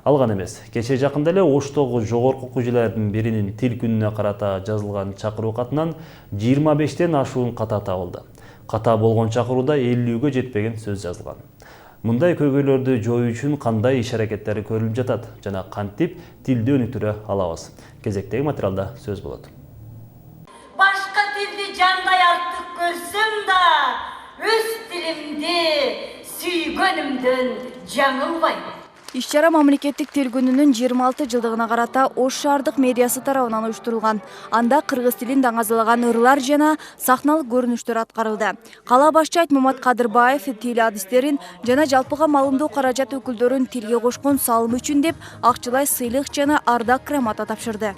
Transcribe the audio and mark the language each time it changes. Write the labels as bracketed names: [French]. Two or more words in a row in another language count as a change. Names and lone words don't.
[Kyrgyz] Ал гана эмес, кече жакында эле Оштогу жогорку окуу жайлардын биринин тил күнүнө карата жазылган чакыруу катынан 25тен ашуун ката табылды. Ката болгон чакырууда 50гө жетпеген сөз жазылган. Мындай көйгөйлөрдү жоюу үчүн кандай иш-аракеттер көрүлүп жатат жана кантип тилди өнүктүрө алабыз? Кезектеги материалда сөз болот. Башка тилди кандай артык көрсөм да өз тилимди сүйгөнүмдөн жаңылбайм. Иш-чара мамлекеттик тил күнүнүн 26 жылдыгына карата Ош шаардык мэриясы тарабынан уюштурулган. Анда кыргыз тилин даңазалаган ырлар жана сахналык көрүнүштөр аткарылды. Кала башчы Айтмамат Кадырбаев тил адистерин жана жалпыга маалымдоо каражат өкүлдөрүн тилге кошкон салым үчүн деп акчалай сыйлык жана ардак грамота тапшырды.